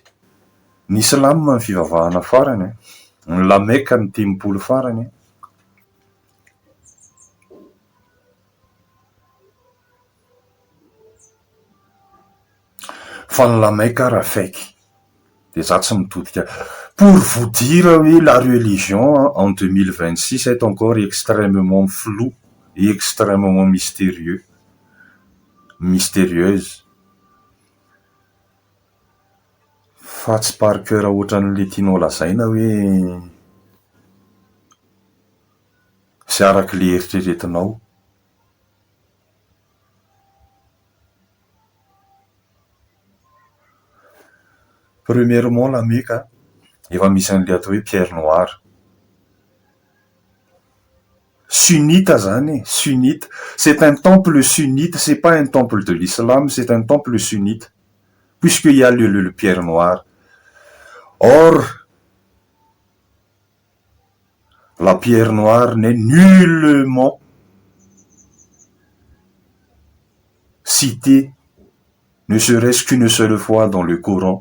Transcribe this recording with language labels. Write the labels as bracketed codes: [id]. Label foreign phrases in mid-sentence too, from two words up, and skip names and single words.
[mg] Ny Islam ny fivavahana farany, ny lameka ny 10 farany. Fa ny lameka raha faiky dia za tsy mitodika. [fr] Pour vous dire, oui, la religion en 2026 est encore extrêmement floue et extrêmement mystérieuse. [mg] Fa tsy [fr] par cœur [mg] ohatran'le tianao lazaina hoe sy araka le eritreretinao. Premièrement, lameka efa misy an'le atao hoe [fr] pierre noire. [mg] Sunnite zany, sunnite. [fr] C'est un temple sunnite, c'est pas un temple de l'islam, c'est un temple sunnite, puisqu'il y a le pierre noire. Or, la pierre noire n'est nullement citée, ne serait-ce qu'une seule fois dans le Coran.